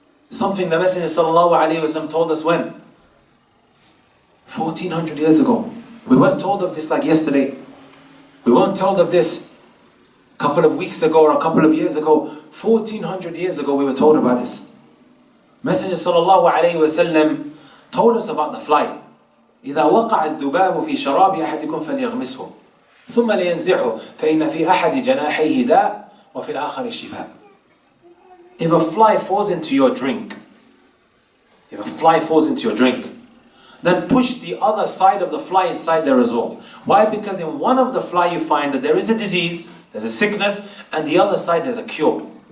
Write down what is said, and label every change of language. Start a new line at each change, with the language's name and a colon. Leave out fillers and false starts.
English: Something the Messenger sallallahu alaihi wasallam told us when? 1400 years ago. We weren't told of this like yesterday. We weren't told of this a couple of weeks ago or a couple of years ago. 1400 years ago we were told about this. Messenger sallallahu alaihi wasallam told us about the fly.
Arabic: إذا وقع الذباب في شراب أحدكم فليغمسه ثم لينزعه فإن في أحد جناحيه داء وفي الآخر شفاء.
English: If a fly falls into your drink, then push the other side of the fly inside there as well. Why? Because in one of the fly you find that there is a disease, there's a sickness, and the other side there's a cure.